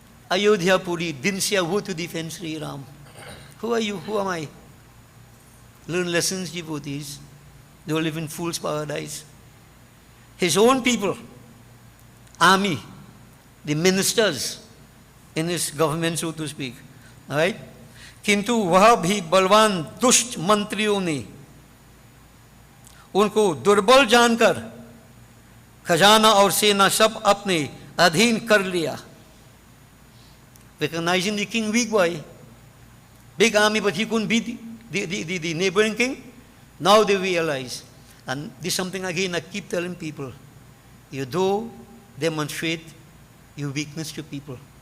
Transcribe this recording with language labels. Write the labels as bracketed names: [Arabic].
[English] Ayodhya Puri didn't say a word to defend Sri Ram. Who are you? Who am I? Learn lessons, devotees. Don't live in fool's paradise. His own people, army, the ministers in his government, so to speak. Alright? [Hindi] किंतु वह भी बलवान दुष्ट मंत्रियों ने उनको दुर्बल जानकर खजाना और सेना सब अपने अधीन कर लिया. [English] Recognizing the king weak, boy. Big army, but he couldn't beat the neighboring king. Now they realize. And this is something again I keep telling people. You do demonstrate your weakness to people.